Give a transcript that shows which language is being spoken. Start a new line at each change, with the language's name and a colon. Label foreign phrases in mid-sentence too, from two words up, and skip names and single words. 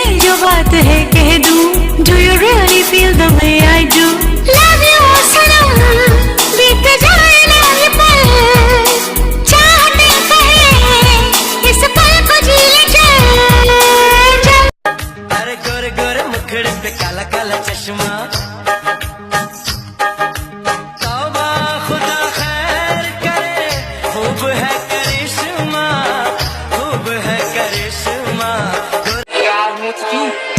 Hindi: जो बात है कह दूं,
English: do you really feel the way I do? Love you
Hindi: सनम, बीत जाए ना ये पल, चाहते कहे इस पल को जी ले चल। अरे गोरे गोरे मुखड़े पे काला काला चश्मा, तौबा खुदा खैर करे, खूब है करिश्मा, खूब है करिश्मा।